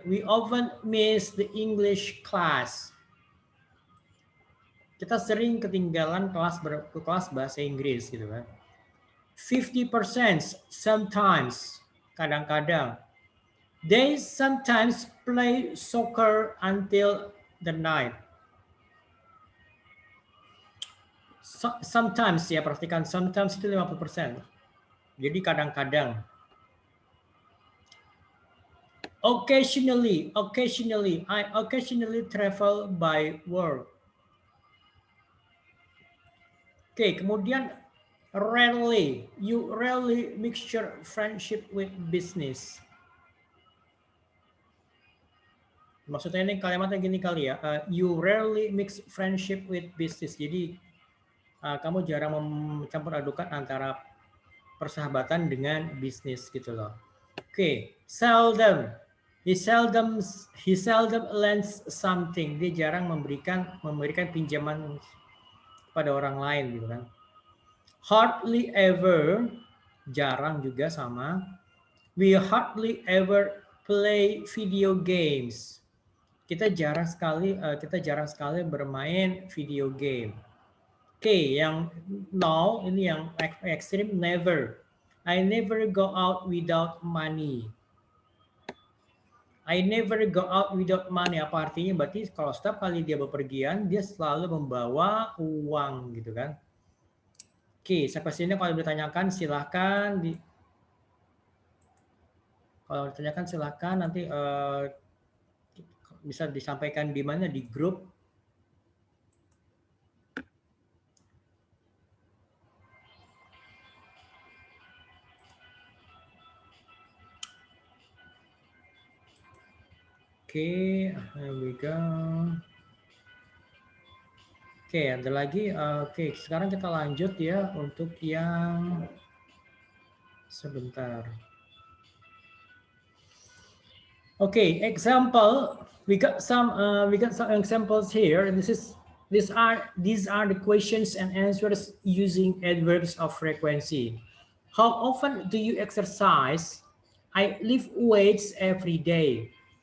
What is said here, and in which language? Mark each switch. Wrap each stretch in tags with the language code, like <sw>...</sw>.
<en>We often miss the English class.</en> <id>Kita sering ketinggalan kelas bahasa Inggris gitu kan.</id> <en>50% sometimes,</en> <id>kadang-kadang.</id> <en>They sometimes play soccer until the night.</en> <id>Sometimes ya, perhatikan sometimes itu 50%. Jadi kadang-kadang.</id> <en>Occasionally, I occasionally travel by work. Oke,</en> <id>kemudian</id> <en>rarely, you rarely mixture friendship with business.</en> <id>Maksudnya ini kalimatnya gini kali ya,</id> <en>you rarely mix friendship with business.</en> <id>Jadi kamu jarang mencampur adukan antara persahabatan dengan bisnis gitu loh.</id> <en>Oke, seldom. He seldom lends something.</en> <id>Dia jarang memberikan pinjaman pada orang lain gitu kan.</id> <en>Hardly ever.</en> <id>Jarang juga sama.</id> <en>We hardly ever play video games.</en> <id>Kita jarang sekali bermain video game. Oke, yang no ini yang ekstrim, never.</id> <en>I never go out without money. I never go out without money.</en> <id>Apa artinya? Berarti kalau setiap kali dia bepergian, dia selalu membawa uang gitu kan. Oke, sampai sini kalau ditanyakan silahkan kalau ditanyakan silahkan nanti bisa disampaikan di mana, di grup.</id> <en>Oke, here we go.</en> <id>Oke, ada lagi. Oke, sekarang kita lanjut ya untuk yang sebentar.</id> <en>Okay, example. We got some examples here, and these are the questions and answers using adverbs of frequency. How often do you exercise? I lift weights every day.</en>